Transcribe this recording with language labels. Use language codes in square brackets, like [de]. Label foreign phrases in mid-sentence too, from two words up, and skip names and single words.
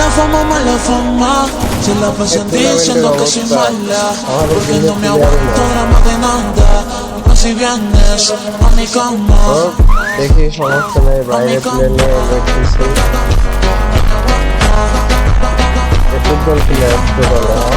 [es] mala fama. Se la pasan diciendo que soy mala, porque no me aguanto drama de nada. No si vienes a mi cama. [bn] দেখি সমস্যা নাই, বাইরে প্লেনে দেখতেছি ফুটবল প্লেয়ার আসতে পারে।